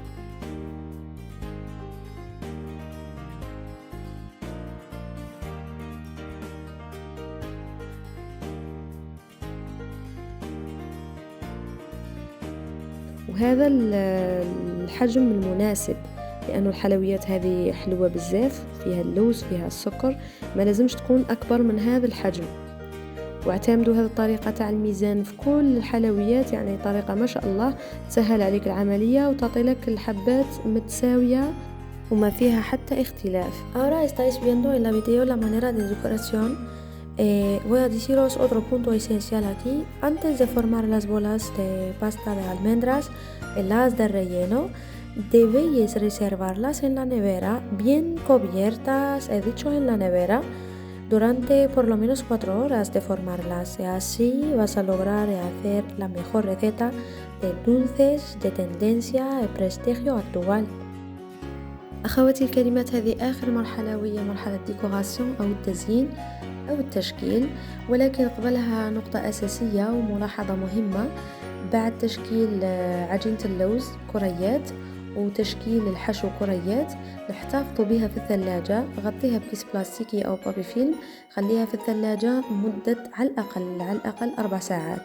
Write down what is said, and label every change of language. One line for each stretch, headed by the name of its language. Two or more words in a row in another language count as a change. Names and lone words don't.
Arabic: وهذا الحجم المناسب لأنه الحلويات هذه حلوة بزاف، فيها اللوز فيها السكر، ما لازمش تكون أكبر من هذا الحجم. واعتمدوا هذه الطريقة تاع الميزان في كل الحلويات، يعني طريقة ما شاء الله تسهل عليك العملية وتعطي لك الحبات متساوية وما فيها حتى اختلاف.
Spanish: Ahora estáis viendo en la video la manera de decoración. Voy a deciros otro punto esencial aquí. Antes de formar las bolas de pasta de almendras, las de relleno, debéis reservarlas en la nevera, bien cubiertas, he dicho en la nevera, durante por lo menos 4 horas de formarlas, y así vas a lograr hacer la mejor receta de dulces de tendencia y prestigio actual.
Arabic: أخواتي الكريمات، هذه آخر مرحلة وهي مرحلة ديكوراسيون أو التزيين أو التشكيل، ولكن قبلها نقطة أساسية وملاحظة مهمة. بعد تشكيل عجينة اللوز كريات وتشكيل الحشو كريات، نحتفظ بها في الثلاجة، غطيها بكيس بلاستيكي أو
French: papier film,
Arabic: خليها في الثلاجة مدة على الأقل 4 ساعات.